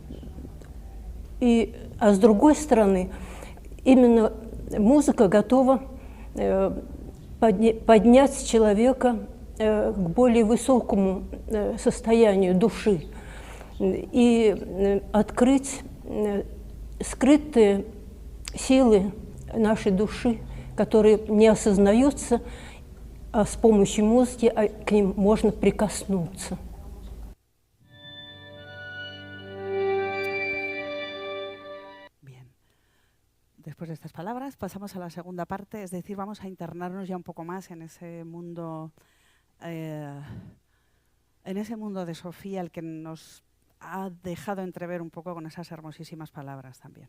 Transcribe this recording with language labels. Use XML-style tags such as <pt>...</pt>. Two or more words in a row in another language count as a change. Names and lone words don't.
<ru>с другой стороны, именно музыка готова поднять человека к более высокому состоянию души и открыть скрытые силы нашей души, которые не осознаются, а с помощью музыки к ним можно прикоснуться.</ru> <es>Bien. Después de estas palabras pasamos a la segunda parte, es decir, vamos a internarnos ya un poco más en ese mundo de Sofía, el que nos ha dejado entrever un poco con esas hermosísimas palabras también.</es>